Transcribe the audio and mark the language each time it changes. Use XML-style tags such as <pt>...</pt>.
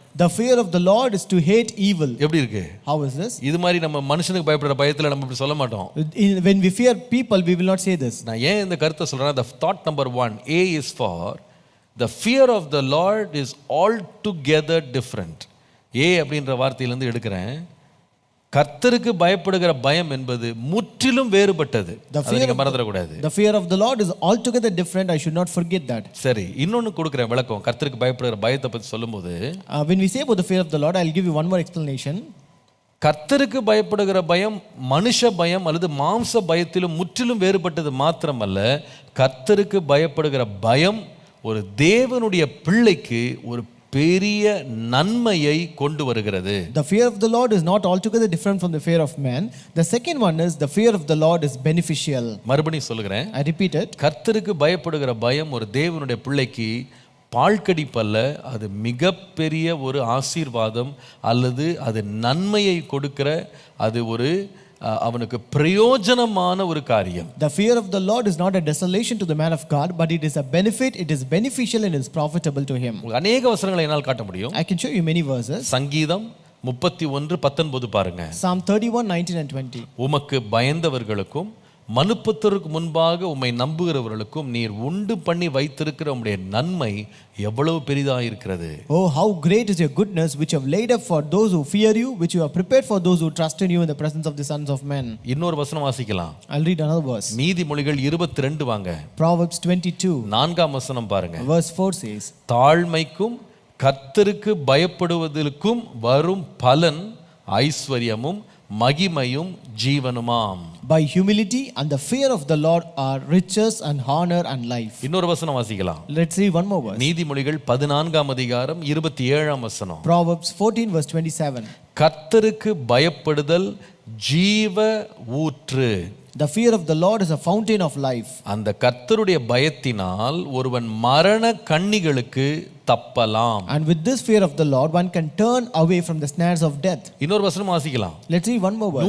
<en>The fear of the Lord is to hate evil.</en> <ta>எப்படி இருக்கு?</ta> <en>How is this?</en> <ta>இது மாதிரி நம்ம மனுஷனுக்கு பயப்படுற பயத்துல நம்ம இப்படி சொல்ல மாட்டோம்.</ta> <en>When we fear people, we will not say this.</en> <ta>நான் ஏன் இந்த கருத்தை சொல்றேன்?</ta> <en>The thought number 1, A is for the fear of the Lord is altogether different.</en> <ta>A அப்படின்ற வார்த்தையிலிருந்து எடுக்கிறேன். கர்த்தருக்கு பயப்படுகிற பயம் என்பது முற்றிலும் வேறுபட்டது. அதை மறந்துடக்கூடாது.</ta> <en>The fear of the Lord is altogether different. I should not forget that.</en> <ta>சரி, இன்னொன்னு கொடுக்கிறேன் விளக்கம். கர்த்தருக்கு பயப்படுகிற பயத்தை பத்தி சொல்லும்போது,</ta> <en>when we say about the fear of the Lord, I'll give you one more explanation.</en> <ta>கர்த்தருக்கு பயப்படுகிற பயம் மனுஷ பயம் அல்லது மாம்ச பயத்திலும் முற்றிலும் வேறுபட்டது மாத்திரமல்ல, கர்த்தருக்கு பயப்படுகிற பயம் ஒரு தேவனுடைய பிள்ளைக்கு ஒரு பெரிய நன்மையை கொண்டு வருகிறது.</ta> <en>The fear of the Lord is not altogether different from the fear of man. The second one is the fear of the Lord is beneficial.</en> <ta>மறுபடியும் சொல்கிறேன்.</ta> <en>I repeat it.</en> <ta>கர்த்தருக்கு பயப்படுகிற பயம் ஒரு தேவனுடைய பிள்ளைக்கு பாழ்கடிப்பல்ல, அது மிகப்பெரிய ஒரு ஆசீர்வாதம் அல்லது அது நன்மையை கொடுக்கிற, அது ஒரு அவனுக்கு பிரயோஜனமான ஒரு காரியம்.</ta> <en>The fear of the Lord is not a desolation to the man of God, but it is a benefit, it is beneficial and is profitable to him.</en> <ta>அநேக வசனங்களை என்னால் காட்ட முடியும்.</ta> <en>I can show you many verses.</en> <ta>சங்கீதம் 31:19 பாருங்க.</ta> <en>Psalm 31:19 and 20.</en> <ta>உமக்கு பயந்தவர்களுக்கும் மனுப்புத்தருக்கு முன்பாக உம்மை நம்புகிறவர்களுக்கும் நீர் உண்டு பண்ணி வைத்திருக்கிற உம்முடைய நன்மை எவ்வளவு பெரிதாக இருக்கிறது.</ta> <en>Oh, how great is your goodness which you have laid up for those who fear you, which you have prepared for those who trust in you in the presence of the sons of men.</en> <ta>இன்னொரு வசனம் வாசிக்கலாம்.</ta> <en>I'll read another verse.</en> <ta>நீதிமொழிகள் 22 வாங்க.</ta> <en>Proverbs 22.</en> <ta>4ஆம் வசனம் பாருங்க.</ta> <en>Verse 4 says,</en> <ta>தாழ்மைக்கும் கர்த்தருக்கு பயப்படுவதற்கும் வரும் பலன் ஐஸ்வர்யமும் மகிமையும் ஜீவனுமாம்.</ta> <en>By humility and the fear of the Lord are riches and honor and life.</en> <ta>இன்னொரு வசனம் வாசிக்கலாம்.</ta> <en>Let's read one more verse.</en> <ta>நீதிமொழிகள் 14ஆம் அதிகாரம் 27ஆம் வசனம்.</ta> <en>Proverbs 14 verse 27.</en> <ta>கர்த்தருக்கு பயப்படுதல் ஜீவ ஊற்று.</ta> <en>The fear of the Lord is a fountain of life.</en> <ta>அந்த கர்த்தருடைய பயத்தினால் ஒருவன் மரண கண்ணிகளுக்கு தப்பலாம்.</ta> <en>And with this fear of the Lord one can turn away from the snares of death.</en> <ta>இன்னொரு வசனம் வாசிக்கலாம்.</ta> <en>Let's read one more verse.</en>